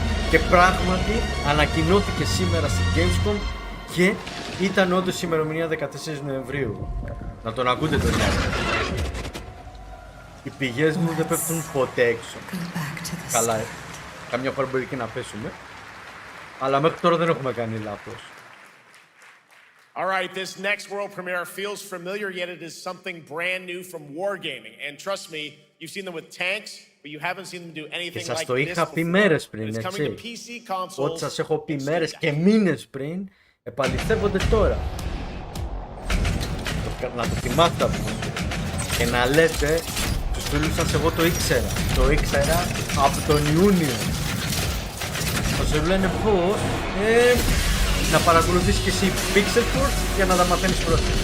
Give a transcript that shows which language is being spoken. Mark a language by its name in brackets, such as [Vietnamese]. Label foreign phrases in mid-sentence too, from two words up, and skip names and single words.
[Greek] Και πράγματι ανακοινώθηκε σήμερα στη Gamescom και ήταν όντως η ημερομηνία 14 Νοεμβρίου. Να τον ακούτε τον Ιάκο. Οι πηγές μου δεν πέφτουν ποτέ έξω. Καλά, καμιά φορά μπορεί και να πέσουμε. Αλλά μέχρι τώρα δεν έχουμε κάνει λάθος. [English] Alright, this next world premiere feels familiar, yet it is something brand new from wargaming. And trust me, you've seen them with tanks, but you haven't seen them do anything like this before. [Greek] Και σας το είχα πει μέρες πριν, έτσι. Ό,τι σας έχω πει μέρες και μήνες πριν, επαληθεύονται τώρα. Να το θυμάστε αυτό. Και να λέτε στους φίλους σας, εγώ το ήξερα. Το ήξερα από τον Ιούνιο. Θα σε λένε πώς, να παρακολουθείς και εσύ Pixel Force για να τα μαθαίνεις πρώτα.